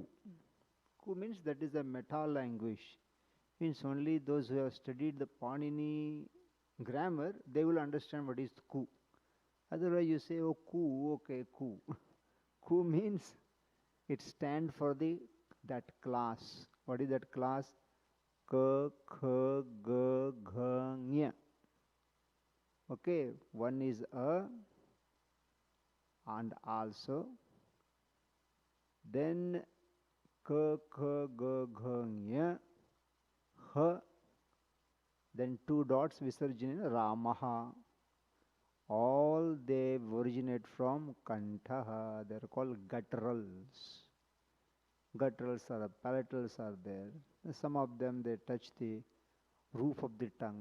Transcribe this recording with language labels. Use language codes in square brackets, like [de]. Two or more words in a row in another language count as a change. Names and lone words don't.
[en] Ku means that is a meta language. Means only those who have studied the Panini grammar, they will understand what is Ku. Otherwise you say, oh, Ku, okay, Ku. Ku means it stands for that class. What is that class? [sa] Ka, kha, ga, gha, nya. [en] Okay, one is a and also. Then [sa] ka, kha, ga, gha, nya, ha. [en] Then 2 dots, Visarjana, Ramaha. All they originate from Kantaha. They are called gutturals. Gutturals are palatals are there. Some of them they touch the roof of the tongue.